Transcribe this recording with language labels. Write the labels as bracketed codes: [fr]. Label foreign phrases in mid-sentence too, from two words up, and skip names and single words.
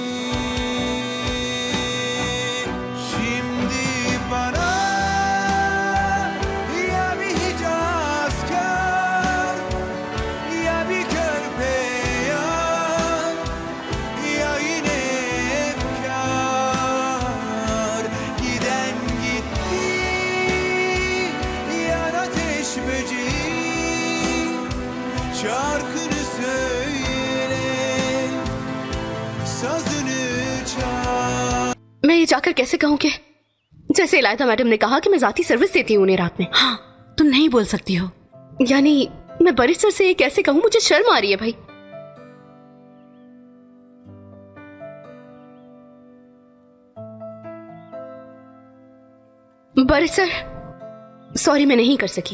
[tr] Şimdi bana ya bir Hicazkar ya bir körpe yar ya yine efkar. Giden gitti yar ateş böceği, şarkını söyle, sazını çal. [hi] मैं ये जाकर कैसे कहूँ कि जैसे इलायदा मैडम ने कहा कि मैं जाती सर्विस देती हूँ उन्हें रात में। हाँ, तुम नहीं बोल सकती हो। यानी मैं बरिस्टर से ये कैसे कहूँ? मुझे शर्म आ रही है भाई। बरिस्टर सॉरी, मैं नहीं कर सकी।